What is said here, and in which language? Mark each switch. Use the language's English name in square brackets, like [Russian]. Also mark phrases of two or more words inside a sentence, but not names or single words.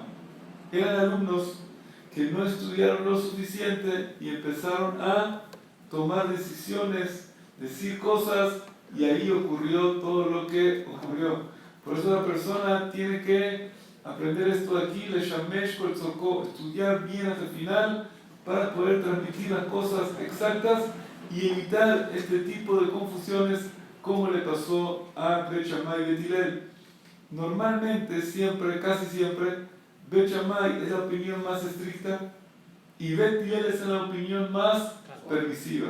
[Spanish] Eran alumnos que no estudiaron lo suficiente y empezaron a tomar decisiones, decir cosas, y ahí ocurrió todo lo que ocurrió. Por eso la persona tiene que aprender esto de aquí, [Hebrew] לשמש כל צרכו, [Spanish] estudiar bien hasta el final para poder transmitir las cosas exactas y evitar este tipo de confusiones como le pasó a Bet Shammai y Bet Hillel. Normalmente, siempre, casi siempre, Bet Shammai es la opinión más estricta y Bet Hillel es la opinión más permisiva.